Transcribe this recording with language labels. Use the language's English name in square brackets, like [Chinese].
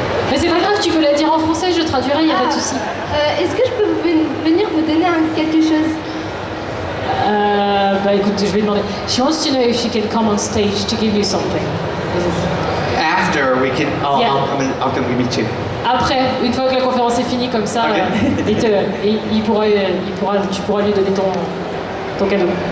[French] Mais c'est pas grave, tu peux la dire en français, je traduirai, il n'y a pas de souci. Est-ce que je peux venir vous donner quelque chose? Écoute, je vais demander. [English] She wants to know if she can come on stage to give you something. After we can, I'll come meet you. [French] Après, une fois que la conférence est finie comme ça, okay. tu pourras lui donner ton cadeau.